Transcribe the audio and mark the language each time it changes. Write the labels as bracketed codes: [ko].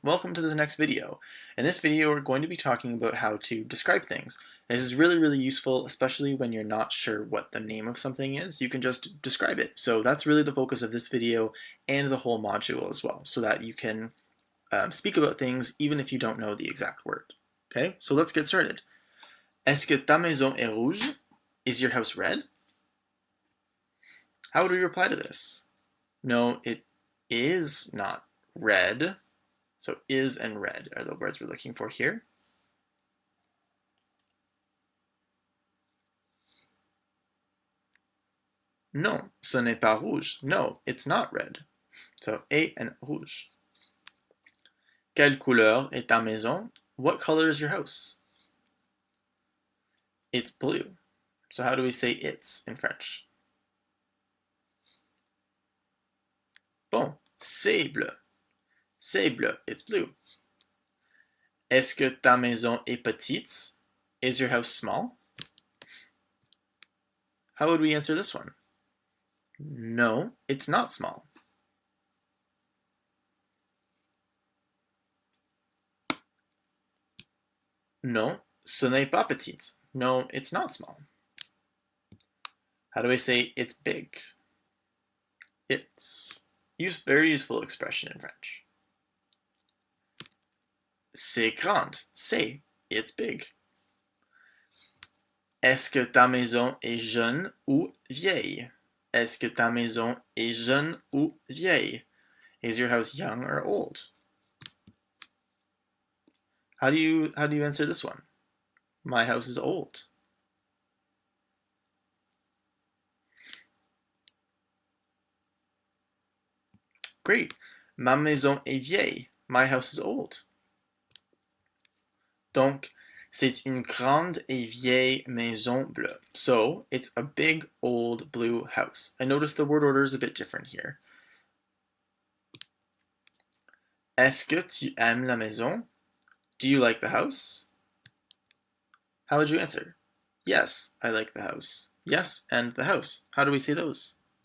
[en] Welcome to the next video. In this video we're going to be talking about how to describe things. This is really, really useful, especially when you're not sure what the name of something is. You can just describe it. So that's really the focus of this video and the whole module as well, so that you can speak about things even if you don't know the exact word. Okay, so let's get started. [fr] Est-ce que ta maison est rouge? [en] Is your house red? How would we reply to this? No, it is not red. So is and red are the words we're looking for here. [fr] Non, ce n'est pas rouge. [en] No, it's not red. So A and rouge. [fr] Quelle couleur est ta maison? [en] What color is your house? It's blue. So how do we say it's in French? [fr] Bon, c'est bleu. C'est bleu. [en] It's blue. [fr] Est-ce que ta maison est petite? [en] Is your house small? How would we answer this one? No, it's not small. [fr] Non, ce n'est pas petit. [en] No, it's not small. How do I say it's big? It's. Very useful expression in French. [fr] C'est grand. C'est. [en] It's big. [fr] Est-ce que ta maison est jeune ou vieille? Est-ce que ta maison est jeune ou vieille? [en] Is your house young or old? How do you answer this one? My house is old. Great. [fr] Ma maison est vieille. [en] My house is old. [fr] Donc, c'est une grande et vieille maison bleue. [en] So, it's a big, old, blue house. And notice the word order is a bit different here. [fr] Est-ce que tu aimes la maison? [en] Do you like the house? How would you answer? Yes, I like the house. Yes, and the house. How do we say those?